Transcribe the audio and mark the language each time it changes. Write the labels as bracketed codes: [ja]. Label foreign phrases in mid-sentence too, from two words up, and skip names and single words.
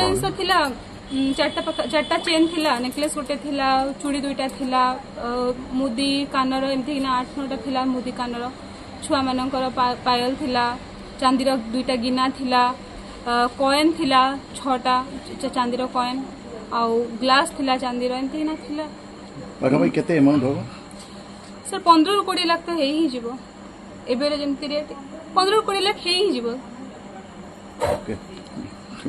[or] ସୁନା ଜିନିଷ ଥିଲା ଚାରିଟା ଚେନ୍ ଥିଲା ନେକଲେସ୍ ଗୋଟେ ଥିଲା ଚୁଡ଼ି ଦୁଇଟା ଥିଲା ମୁଦି କାନର ଏମିତି ନା 8-9ଟା ଥିଲା ମୁଦି କାନର ଛୁଆ ମାନଙ୍କର ପାଏଲ ଥିଲା ଚାନ୍ଦିର ଦୁଇଟା ଗିନା ଥିଲା କଏନ୍ ଥିଲା 6ଟା ଚାନ୍ଦିର କଏନ୍ ଆଉ ଗ୍ଲାସ୍ ଥିଲା ଚାନ୍ଦିର ଏମିତି ନା ଥିଲା। ଭାଇ କେତେ ଆମାଉଣ୍ଟ ହୋ ସାର୍ 15-20 ଲକ୍ଷ ତ ହେ ହି ଯିବ ଏବେରେ ଯେମିତି ରେଟ୍ 15-20 ଲକ୍ଷ ହେ ହି ଯିବ। ओके।